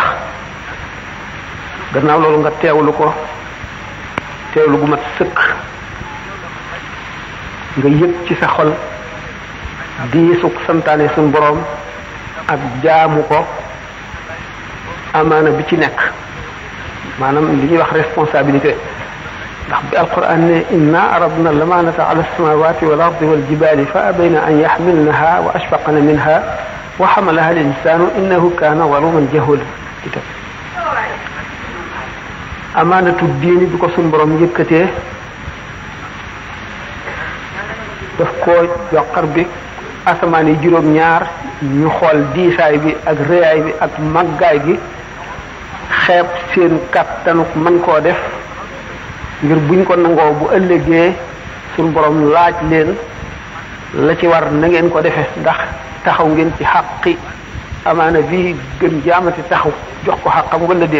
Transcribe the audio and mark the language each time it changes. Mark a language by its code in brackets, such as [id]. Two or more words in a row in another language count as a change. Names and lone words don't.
[wo] gannaaw loolu nga teewlu ko teewlu gu mat sëkk, nga yëg ci sa xol diisug santaane suñu borom ak jaamu ko amaana bi ci nekk, maanaam li ñuy wax responsabilité. ndax bi alquran ne [ar] إنا عرضنا الأمانة على السماوات والأرض والجبال فأبين أن يحملنها وأشفقن منها وحملها الإنسان إنه كان ظلوما جهولا. [wo] itam amaanatu diini bi ko suñu borom yëkkatee daf koo joxar bi asamaan yi juróom-ñaar ñu xool diisaay bi ak réyaay bi ak màggaay gi, xeeb seen kàttanuk mën koo def ngir buñ ko nangoo bu ëllëgee suñu borom laaj leen la ci war na ngeen ko defe ndax taxaw ngeen ci xaqi amaana bii gën jaamati taxaw jox ko xaqam wala déet.